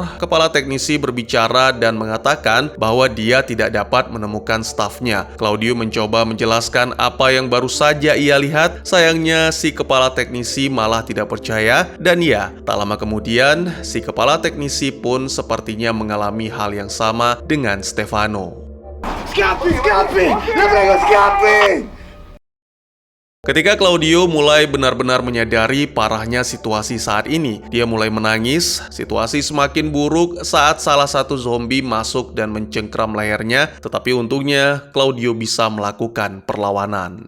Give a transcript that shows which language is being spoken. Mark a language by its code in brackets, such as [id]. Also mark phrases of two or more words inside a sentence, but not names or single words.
[id] Kepala teknisi berbicara dan mengatakan bahwa dia tidak dapat menemukan stafnya. Claudio mencoba menjelaskan apa yang baru saja ia lihat. Sayangnya, si kepala teknisi malah tidak percaya. Dan ya, tak lama kemudian, si kepala teknisi pun sepertinya mengalami hal yang sama dengan Stefano. [it] Scappi! Le prego, scappi! [id] Ketika Claudio mulai benar-benar menyadari parahnya situasi saat ini, dia mulai menangis. Situasi semakin buruk saat salah satu zombie masuk dan mencengkram lehernya, tetapi untungnya Claudio bisa melakukan perlawanan.